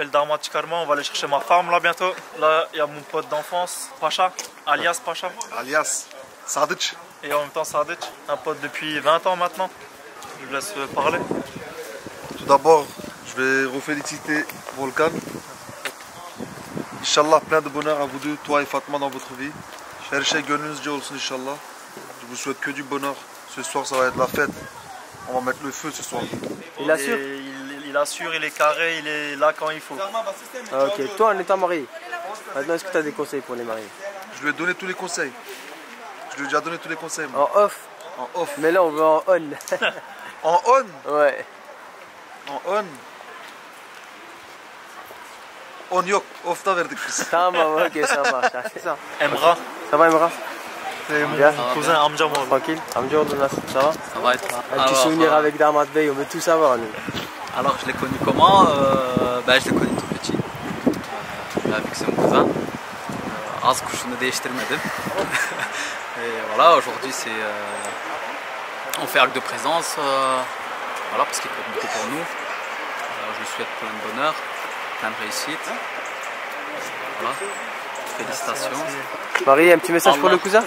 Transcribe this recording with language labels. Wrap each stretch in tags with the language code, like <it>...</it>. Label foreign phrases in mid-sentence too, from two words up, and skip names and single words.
<fr>fait le Dharma Chikarma, on va aller chercher ma femme là bientôt. Là, il y a mon pote d'enfance, Pacha, alias Pacha. Alias Sadic. Et en même temps Sadic, un pote depuis 20 ans maintenant. Je vous laisse parler. Tout d'abord, je vais reféliciter Volkan. Inch'Allah, plein de bonheur à vous deux, toi et Fatma dans votre vie.</fr> <tr>Her şey gönlünüzce olsun Inch'Allah.</tr> <fr>Je vous souhaite que du bonheur. Ce soir, ça va être la fête. On va mettre le feu ce soir. Il assure? Il assure, il est carré, il est là quand il faut. Ah, ok, toi en étant marié, maintenant est-ce que tu as des conseils pour les mariés? Je lui ai donné tous les conseils. Je lui ai déjà donné tous les conseils. Moi. En off? En off. Mais là on veut en on. En on? Ouais. En on.</fr> <tr>On yok. Off'ta verdik biz. Tamam,</tr> <fr>ok, ça marche. C'est ça. Emra, Ça va Emra? c'est mon Bien. cousin Amjam. Tranquille? Amjad, ça va? Ça va être là. Un petit souvenir avec</fr> <tr>Damat Bey,</tr> <fr>on veut tout savoir nous. Alors je l'ai connu comment Je l'ai connu tout petit. Vu que c'est mon cousin.</fr> <tr>Az kuşunu değiştirmedim.</tr> <fr>Et voilà, aujourd'hui c'est on fait acte de présence. Voilà, parce qu'il compte beaucoup pour nous. Je lui souhaite plein de bonheur, plein de réussite. Voilà. Félicitations. Marie, un petit message pour le cousin?</fr>